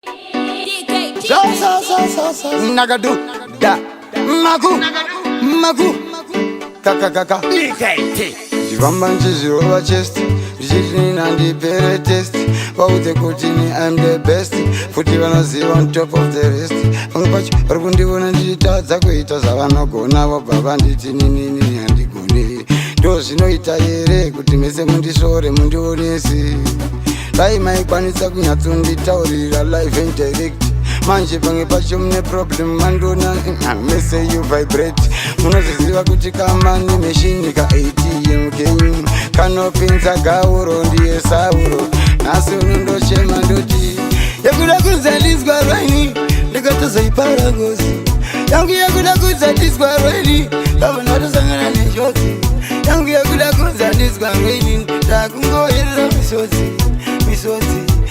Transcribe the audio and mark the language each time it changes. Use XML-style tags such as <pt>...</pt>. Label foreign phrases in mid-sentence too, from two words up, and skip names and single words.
<sn>Za, za, za, za, za. Nagadu, da. Magu, magu. Ka, ka, ka, ka. Ndivamba nchizvirova chest. Ndichiti nini handipere test. Vaudze kuti ni</sn> <en>I'm the best.</en> <sn>Futi vanoziva</sn> <en>on top of the rest.</en> <sn>Pamwe pacho vari kundiona ndichitadza kuita zvavanogona, vobva vanditi nini, nini handigoni. Ndo zvinoita here kuti mese mundishore, mundionese. Dai maikwanisa kunyatsonditaurira</sn> <en>live and direct.</en> <sn>Manje pamwe pacho mune problem, mandiona, mm, mese</sn> <en>you vibrate.</en> <sn>Munozviziva kuti kama ni machine ka A T M kenyu. Kanopinza gauro ndiye Sauro. Nhasi unondochema ndoti, "Yekuda kunze ndinzwa rwaini, ndikatozoipara ngozi. Yangu yekuda kunze ndinzwa rwaini, ndabona tosangana nenjodzi. Yangu yekuda kunze ndinzwa rwaini, ndakungoerera misodzi, misodzi.</sn>